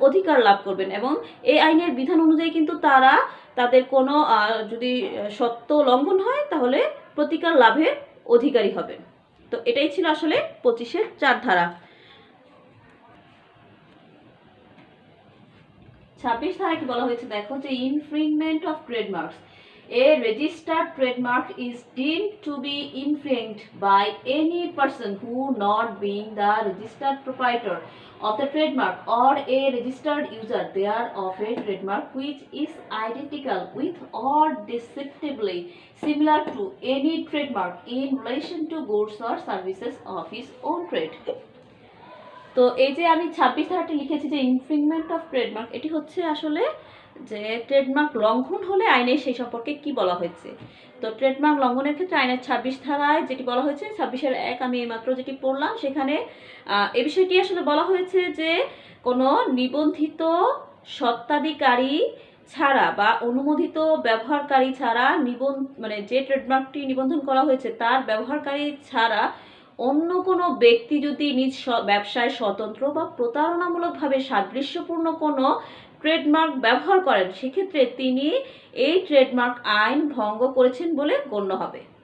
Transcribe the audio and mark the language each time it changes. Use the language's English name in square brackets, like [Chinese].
[Bangla] অধিকার লাভ করবেন, এবং এই আইনের বিধান অনুযায়ী কিন্তু তারা তাদের কোনো যদি সত্ত্ব লঙ্ঘন হয় তাহলে প্রতিকার লাভের অধিকারী হবেন। তো এটাই ছিল আসলে 25-4 ধারা। 26 ধারায় কি বলা হয়েছে দেখো, যে ইনফ্রিংমেন্ট of trademarks. [English] A registered trademark is deemed to be infringed by any person who, not being the registered proprietor of the trademark or a registered user thereof a trademark which is identical with or deceptively similar to any trademark in relation to goods or services of his own trade. [Bangla] তো এই যে আমি 26 ধারাটি লিখেছি যে ইনফ্রিংমেন্ট of trademark, এটি হচ্ছে আসলে যে ট্রেডমার্ক লঙ্ঘন হলে আইনে সেই সম্পর্কে কি বলা হয়েছে। তো ট্রেডমার্ক লঙ্ঘনের ক্ষেত্রে আইনের 26 ধারায় যেটি বলা হয়েছে, 26-1 আমি এইমাত্র যেটি পড়লাম, সেখানে এই বিষয়টি আসলে বলা হয়েছে যে কোনো নিবন্ধিত স্বত্বাধিকারী ছাড়া বা অনুমোদিত ব্যবহারকারী ছাড়া মানে যে ট্রেডমার্কটি নিবন্ধন করা হয়েছে তার ব্যবহারকারী ছাড়া অন্য কোনো ব্যক্তি যদি নিজ ব্যবসায় স্বতন্ত্র বা প্রতারণামূলকভাবে সাদৃশ্যপূর্ণ কোনো ট্রেডমার্ক ব্যবহার করেন, সেক্ষেত্রে তিনি এই ট্রেডমার্ক আইন ভঙ্গ করেছেন বলে গণ্য হবে।